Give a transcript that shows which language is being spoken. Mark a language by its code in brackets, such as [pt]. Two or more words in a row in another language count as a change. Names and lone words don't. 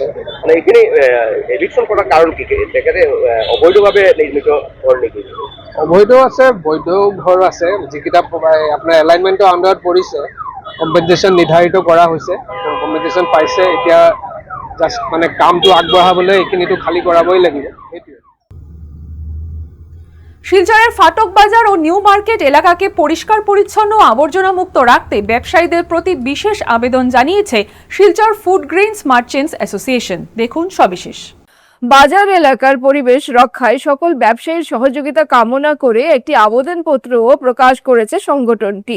[as] মানে এইখিনি এভিকশন কৰাৰ কাৰণ কি? তেখেতে অবৈধভাৱে নিৰ্মিত ঘৰ নেকি? অবৈধ আছে, বৈধ ঘৰ আছে, যিকেইটা আপোনাৰ এলাইনমেণ্টৰ আণ্ডাৰত পৰিছে। কম্পেনচেশ্যন নিৰ্ধাৰিত কৰা হৈছে, কম্পেনচেশ্যন পাইছে। এতিয়া জাষ্ট মানে কামটো আগবঢ়াবলৈ এইখিনিতো খালী কৰাবই লাগিব, সেইটোৱে। [bn] শিলচরের ফাটক বাজার ও নিউ মার্কেট এলাকাকে পরিষ্কার পরিচ্ছন্ন ও আবর্জনা মুক্ত রাখতে ব্যবসায়ীদের প্রতি বিশেষ আবেদন জানিয়েছে শিলচর ফুড গ্রেইনস মার্চেন্টস অ্যাসোসিয়েশন। দেখুন সবিশেষ। বাজার এলাকার পরিবেশ রক্ষায় সকল ব্যবসায়ীর সহযোগিতা কামনা করে একটি আবেদনপত্রও প্রকাশ করেছে সংগঠনটি।